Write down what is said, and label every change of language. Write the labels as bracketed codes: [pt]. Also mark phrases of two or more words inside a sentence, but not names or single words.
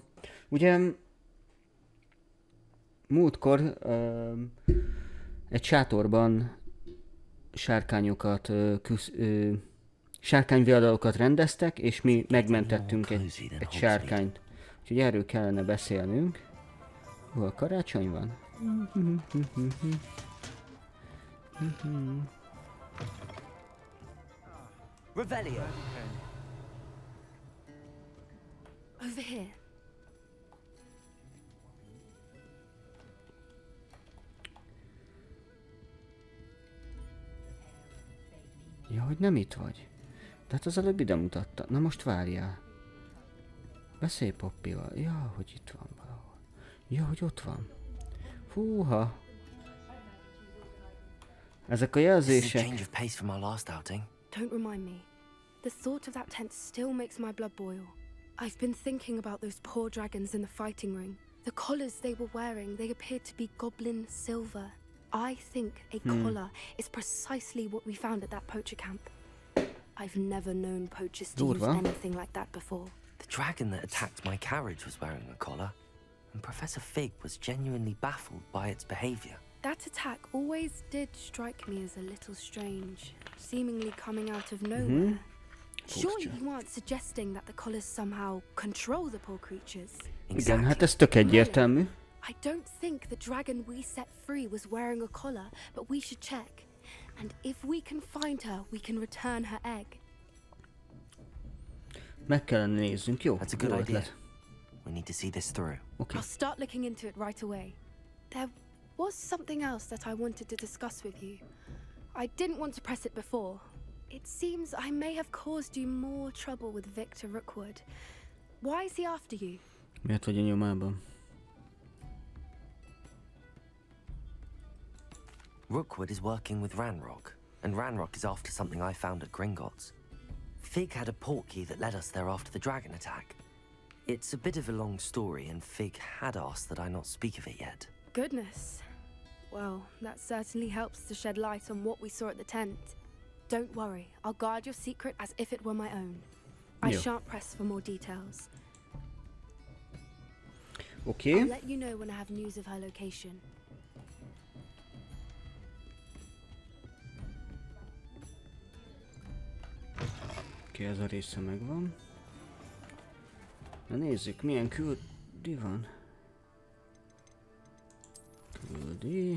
[hu] Ugye múltkor egy sátorban sárkányokat, sárkányviadalokat rendeztek, és mi megmentettünk egy sárkányt. Úgyhogy erről kellene beszélnünk. Hol karácsony van? Revelio. [en] Over here. [hu] Ja, hogy nem itt vagy. De hát az előbb ide mutatta. Na most várjál. Beszélj Poppyval. Ja, hogy itt van valahol. Ja, hogy ott van. Fúha. Ezek a jelzések. [en] Don't remind me. The thought of that tent still makes my blood boil. I've been thinking about those poor dragons in the fighting ring. The collars they were wearing, they appeared to be goblin silver. I think a collar is precisely what we found at that poacher camp. I've never known poachers to use anything like that before. The dragon that attacked my carriage was wearing a collar, and Professor Fig was genuinely baffled by its behavior. That attack always did strike me as a little strange, seemingly coming out of nowhere. Surely you aren't suggesting that the collars somehow control the poor creatures? [hu] Igen, hát ez tök egyértelmű. [en] I don't think the dragon we set free was wearing a collar, but we should check. And if we can find her, we can return her egg. [hu] Meg kellene nézzünk, jó? [en] That's a good idea. We need to see this through. Okay. I'll start looking into it right away. There was something else that I wanted to discuss with you. I didn't want to press it before. It seems I may have caused you more trouble with Victor Rookwood. Why is he after you? [hu] Miért vagy a nyomában? [en] Rookwood is working with Ranrock, and Ranrock is after something I found at Gringotts. Fig had a portkey that led us there after the dragon attack. It's a bit of a long story, and Fig had asked that I not speak of it yet. Goodness. Well, that certainly helps to shed light on what we saw at the tent. Don't worry, I'll guard your secret as if it were my own. I shan't press for more details. Okay. I'll let you know when I have news of her location. [hu] Oké, ez a része megvan. Na nézzük, milyen küldi van. Küldi.